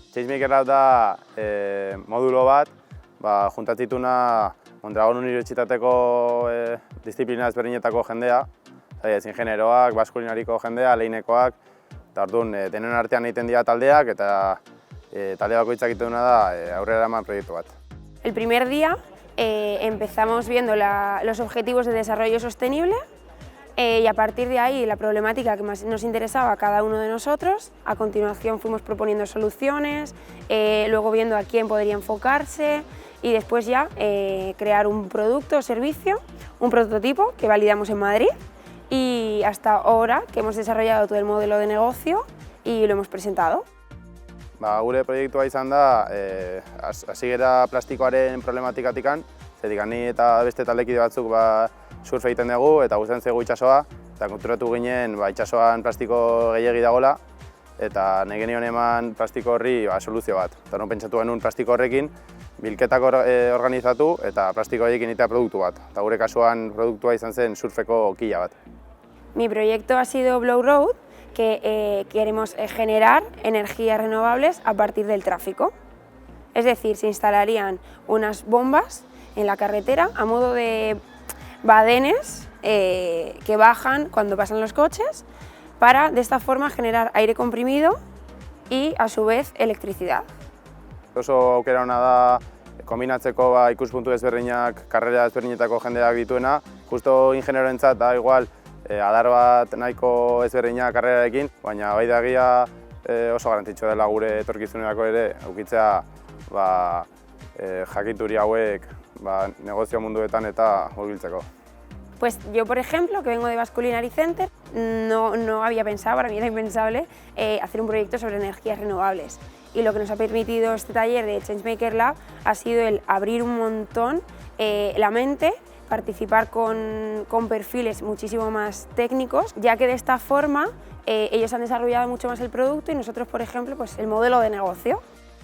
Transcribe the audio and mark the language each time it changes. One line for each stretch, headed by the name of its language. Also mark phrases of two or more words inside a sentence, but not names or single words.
Basque: Changemaker Lab da modulo bat, juntatzituna Mondragon Unibertsitateko disiplina ezberdinetako jendea, ingenieroak, baskulinariko jendea, leinekoak, eta orduan denen artean egiten dira taldeak eta talde bakoitzak egiten duna da aurrera eraman proiektu bat.
Spanish: El primer día empezamos viendo los objetivos de desarrollo sostenible y a partir de ahí la problemática que más nos interesaba a cada uno de nosotros. A continuación fuimos proponiendo soluciones, luego viendo a quién podría enfocarse y después ya crear un producto o servicio, un prototipo que validamos en Madrid y hasta ahora que hemos desarrollado todo el modelo de negocio y lo hemos presentado.
Basque: Gure proiektua izan da, hasi gera plastikoaren problematikatikan, zetik ni eta beste taldekide batzuk surf egiten dugu eta gustatzen zaigu itsasoa, eta konturatu ginen itsasoan plastiko gehiegi dagoela, eta nahi genion eman plastiko horri soluzio bat. Eta non pentsatu genuen plastiko horrekin, bilketak organizatu eta plastiko horiekin egitea produktu bat. Eta gure kasuan produktua izan zen surfeko kila bat.
Spanish: Mi proyecto ha sido Blow Road, que queremos generar energías renovables a partir del tráfico. Es decir, se instalarían unas bombas en la carretera a modo de badenes que bajan cuando pasan los coches para de esta forma generar aire comprimido y a su vez electricidad.
Basque: Oso aukera ona da kombinatzeko ikuspuntu ezberdinak, karrera ezberdinetako jendeak dituena, justo ingenieroentzat da igual adar bat nahiko ezberdinak karrerarekin, baina bai da egia oso garrantzitsua dela gure etorkizunerako ere edukitzea jakituri hauek negozio munduetan eta hurbiltzeko.
Spanish: Pues yo, por ejemplo, que vengo de Basculinary Center, no había pensado, para mí era impensable, hacer un proyecto sobre energías renovables. Y lo que nos ha permitido este taller de Changemaker Lab ha sido el abrir un montón la mente, participar con perfiles muchísimo más técnicos, ya que de esta forma ellos han desarrollado mucho más el producto y nosotros, por ejemplo, pues el modelo de negocio.